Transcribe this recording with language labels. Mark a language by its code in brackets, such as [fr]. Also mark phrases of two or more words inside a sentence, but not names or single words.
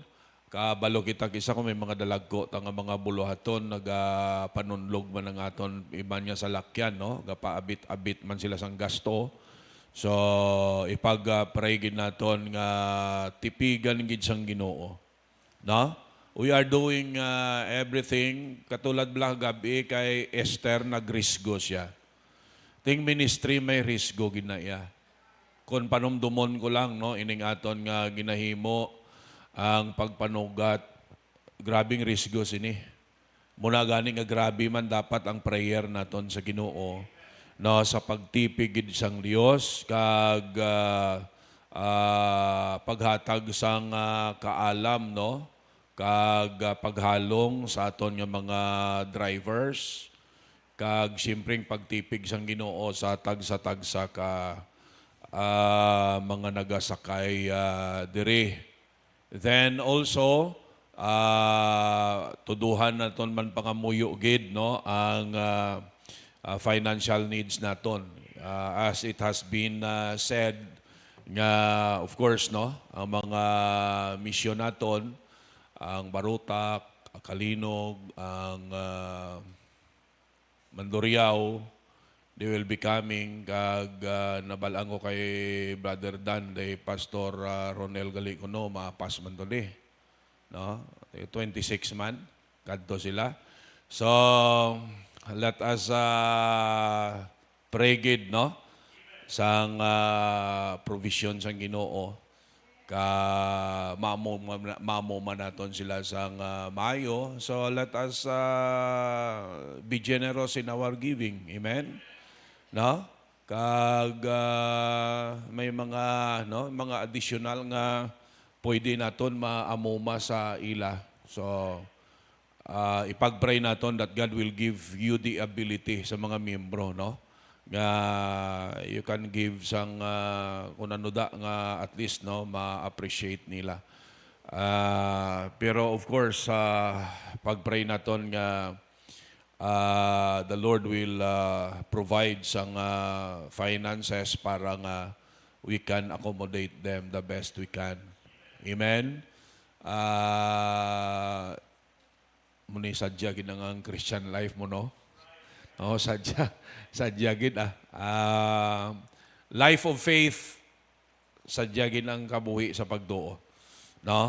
[hil] Kabalo kita kisa kung may mga dalagko tanga mga buluhaton nagapanunlog man ang aton iban nga salakyan, no? Gapaabit-abit man sila sang gasto. So ipag-pray gid naton nga tipigan gid sang Ginoo, no? [en] We are doing everything [hil] katulad blah gabi kay Esther nagrisgo siya. Ting ministry may risgo gid na iya. Kung panumdumon ko lang, no, ining aton nga ginahimo ang pagpanugat, grabing risgo sini. Muna gani nga grabe man dapat ang prayer naton sa Ginoo, no, sa pagtipig gid sang Dios kag paghatag sang kaalam, no, kag paghalong sa aton nga mga drivers, kag siyempreng pagtipig sang Ginoo sa tagsa-tagsa ka mga nagasakay diri. [en] Then also, [hil] tuduhan naton man pangamuyo gid, no, ang [en] financial needs [hil] naton. [en] As it has been said [hil] nga, [en] of course, [hil] no, ang mga misyon naton, ang Barutak, ang Kalinog, ang Mandurriao, [en] they will be coming. [hil] Kag nabalaan ko kay Brother Dan, day Pastor Ronel Galicono, maapas man tuli. No? 26 man, kadto sila. [en] So, let us pray [hil] gid, no? Sang provision sang Ginoo. Mamo man naton sila sang Mayo. [en] So, let us be generous in our giving. [hil] Amen? No? Kag may mga, no, mga additional nga pwede naton maamuma sa ila. So ipag-pray naton [en] that God will give you the ability [hil] sa mga miyembro, no? Nga [en] you can give [hil] sang kung ano da nga [en] at least, [hil] no, ma-appreciate nila. [en] Pero of course [hil] pag-pray naton nga [en] the Lord will provide some finances [hil] para nga [en] we can accommodate them the best we can. Amen? [hil] Muni sadya gid ang [en] Christian life [hil] mo, no? No, sadya gid [en] life of faith, [hil] sadya gid ang kabuhi sa pagduo, no?